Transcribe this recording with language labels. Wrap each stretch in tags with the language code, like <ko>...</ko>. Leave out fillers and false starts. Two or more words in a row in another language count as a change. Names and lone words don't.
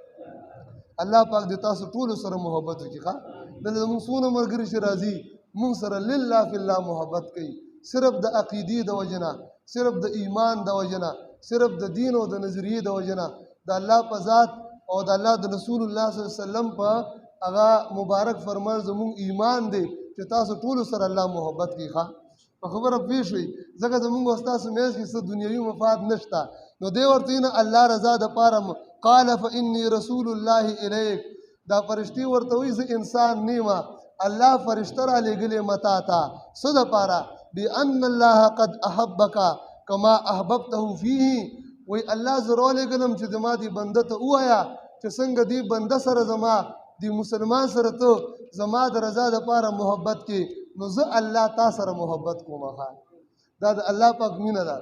<ps>الله پاک دې تاسو ټولو سره محبت وکړي. ښه دلته زموږ څونه ملګري چې راځي موږ سره</ps> <ar>لله فی الله</ar> <ps>محبت کوي، صرف د عقیدې د وجې نه، صرف د ایمان د وجې نه، صرف د دین او د نظریې د وجې نه، د الله په ذات او د الله د رسول الله</ps> <ar>صلی الله علیه وسلم</ar> <ps>په هغه مبارک فرمان زموږ ایمان دی چې تاسو ټولو سره الله محبت کوي. ښه په خبره پوه شوئ؟ ځکه زموږ او ستاسو منځ کې څه دنیوي مفاد نشته. نو دی ورته نه الله رضا دپاره</ps> <ar>قال فإني رسول الله الیک،</ar> <ps>دا فرشتي ورته وایي زه انسان نیمه، الله فرشته را لېږلې متا ته څه دپاره؟</ps> <ar>بأن الله قد احبک کما احببته فیه،</ar> <ps>وایي الله زه راولېږلم چې زما دې بنده ته ووایه چې څنګه دې بنده سره زما دې مسلمان سره ته زما د رضا دپاره محبت کې، نو زه الله تا سره محبت کوم. دا د الله پاک مینه ده.</ps>